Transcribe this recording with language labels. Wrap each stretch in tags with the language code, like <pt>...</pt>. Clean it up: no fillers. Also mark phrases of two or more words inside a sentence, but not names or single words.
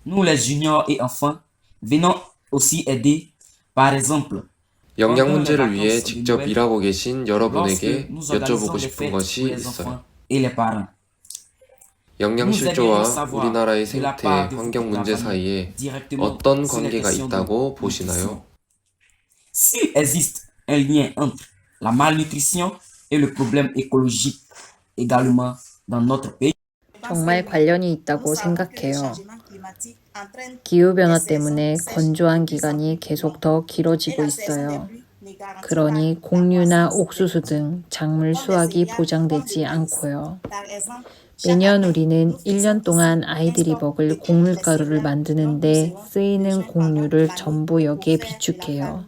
<ko>영양 문제를 위해 직접 일하고 계신 여러분에게 여쭤보고 싶은 것이 있어요. 영양실조와 우리나라의 생태, 환경 문제 사이에 어떤 관계가 있다고 보시나요?</ko> <fr>S'il existe un lien entre la malnutrition et le problème écologique également dans notre pays.</fr> <ko>정말 관련이 있다고 생각해요. 기후변화 때문에 건조한 기간이 계속 더 길어지고 있어요. 그러니 곡류나 옥수수 등 작물 수확이 보장되지 않고요. 매년 우리는 1년 동안 아이들이 먹을 곡물가루를 만드는데 쓰이는 곡류를 전부 여기에 비축해요.</ko>